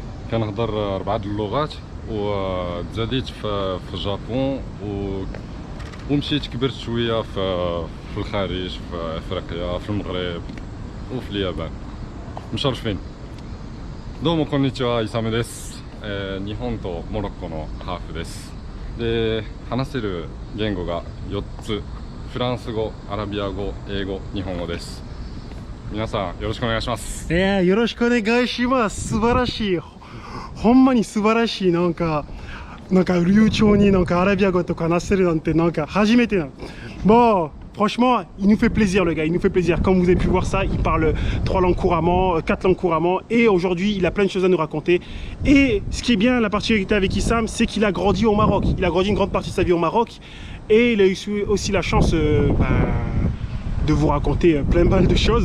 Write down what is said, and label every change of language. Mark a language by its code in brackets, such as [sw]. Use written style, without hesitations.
[ar] كنهضر 4 اللغات وتزاديت في الجابون ومشيت كبرت شويه في الخارج، في افريقيا، في المغرب وفي اليابان. مشرفين. [ja] دومو كونيتشوا إيسامي ديس. 日本とモロッコのハーフです。で、話せる言語が4つ。フランス語、アラビア語、英語、日本語です。皆さんよろしくお願いします。よろしくお願いします。素晴らしい。ほんまに素晴らしい。なんか流暢になんかアラビア語とか話せるなんてなんか初めてな。 [fr] Bon, franchement, il nous fait plaisir le gars, il nous fait plaisir. Comme vous avez pu voir ça, il parle 3 langues couramment, 4 langues couramment. Et aujourd'hui, il a plein de choses à nous raconter. Et ce qui est bien, la particularité avec Issam, c'est qu'il a grandi au Maroc. Il a grandi une grande partie de sa vie au Maroc. Et il a eu aussi la chance de vous raconter plein de choses.